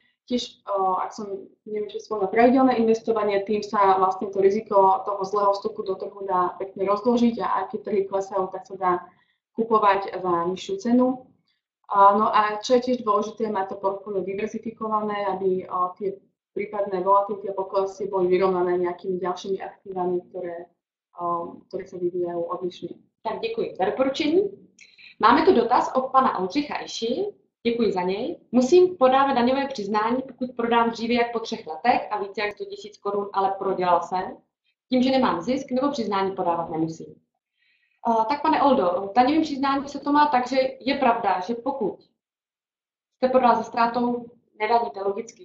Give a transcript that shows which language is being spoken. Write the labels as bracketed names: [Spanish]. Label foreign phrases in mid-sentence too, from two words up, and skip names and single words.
[Slovak] Tiež, ak som, neviem, či spomínala, pravidelné investovanie, tým sa vlastne to riziko toho zlého vstupu do trhu dá pekne rozložiť a aj keď trhy klesajú, tak sa dá kupovať za nižšiu cenu. No a čo je tiež dôležité, mať to portfólio diverzifikované, aby tie prípadné volatility a poklesy boli vyrovnané nejakými ďalšími aktívami, ktoré sa vyvíjajú odlišne. [Czech] Tak děkuji za doporučení. Máme tu dotaz od pana Oldřicha Iši. Děkuji za něj. Musím podávat daňové přiznání, pokud prodám dříve jak po 3 letech a více jak 100 000 korun, ale prodělal jsem. Tím, že nemám zisk, nebo přiznání podávat nemusím. Tak pane Oldo, daňovým přiznání se to má tak, že je pravda, že pokud jste prodal se ztrátou, nedaníte logicky.